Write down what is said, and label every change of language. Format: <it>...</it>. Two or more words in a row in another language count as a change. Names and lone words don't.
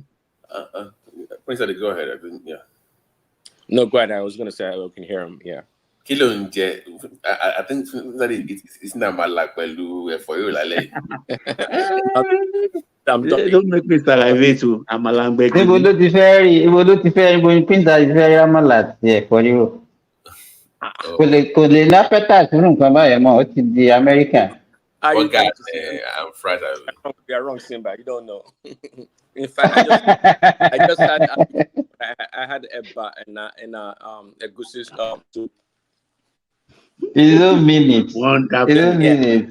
<en>Prince, go ahead. I think, yeah. No, go ahead. I was going to say I can hear him. Yeah.</en> <yo>Kilo nje,</yo> <en>I think that it's not my like for you like. Don't make me salivate too. I'm a language.</en> <yo>Ibo ló ti fẹ́ rí ibo ní pínta ti fẹ́ rí amọ̀là tiẹ̀</yo> <en>for you.</en> <yo>Kò lè lápẹ́tà sínú nǹkan báyẹn mọ́, ó ti di American.</yo> <en>Oh God, I'm fried. You are wrong, Simba. You don't know. In fact, I just had I had a goosey soup. You don't mean it. You don't mean it.</en>